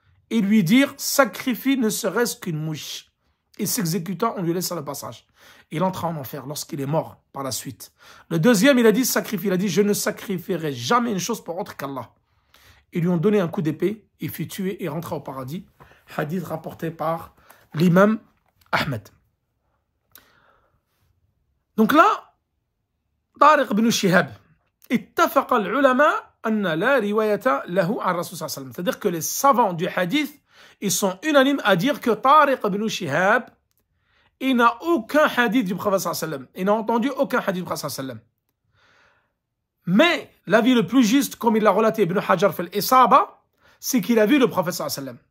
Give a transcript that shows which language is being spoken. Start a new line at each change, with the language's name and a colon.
French: Et lui dirent, sacrifie ne serait-ce qu'une mouche. Il s'exécuta, on lui laissa le passage. Il entra en enfer lorsqu'il est mort par la suite. Le deuxième, il a dit, sacrifie. Il a dit, je ne sacrifierai jamais une chose pour autre qu'Allah. Ils lui ont donné un coup d'épée, il fut tué et rentra au paradis. Hadith rapporté par l'imam Ahmed. Donc là,
Arabic: Tariq ibn Shihab, اتفق العلماء أن لا رواية له عن الرسول صلى الله عليه وسلم.
French: C'est-à-dire que les savants du hadith, ils sont unanimes à dire que Tariq ibn Shihab, il n'a aucun hadith du prophète
Arabic: sallallahu alayhi wa sallam.
French: Il n'a entendu aucun hadith du prophète
Arabic: sallallahu alayhi wa sallam.
French: Mais l'avis le plus juste, comme il l'a relaté Ibn Hajar fil Isaba, c'est qu'il a vu le prophète
Arabic: sallallahu alayhi wa sallam.